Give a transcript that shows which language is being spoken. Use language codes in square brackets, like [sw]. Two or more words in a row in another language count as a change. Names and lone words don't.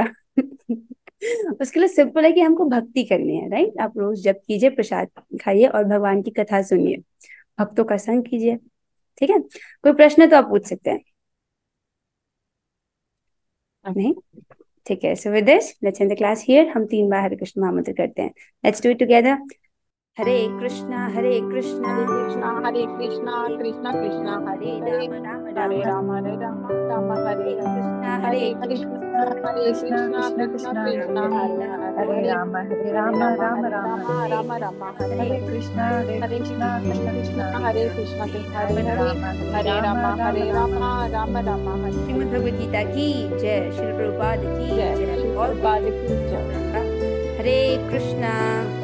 [hi] उसके लिए सिंपल है कि हमको भक्ति करनी है, राइट। आप रोज जप कीजिए, प्रसाद खाइए और भगवान की कथा सुनिए, भक्तों का संग कीजिए, ठीक है। कोई प्रश्न है तो आप पूछ सकते हैं। नहीं, ठीक है। [en] So with this let's end the class here. [hi] हम 3 बार हरे कृष्ण महामंत्र करते हैं। [en] Let's do it together. [sa] हरे कृष्णा हरे कृष्णा हरे कृष्णा हरे कृष्णा कृष्णा कृष्णा हरे हरे हरे राम हरे राम राम हरे कृष्णा हरे हरे हरे हरे कृष्णा कृष्णा कृष्णा हरे हरे राम राम राम राम राम हरे हरे कृष्णा कृष्ण कृष्ण हरे कृष्णा कृष्ण हरे राम राम राम हरे [hi] श्रीमद् भगवद गीता की जय, श्री प्रभुपाद की जय जय। श्री और प्रभुपाद की जय। [sa] हरे कृष्णा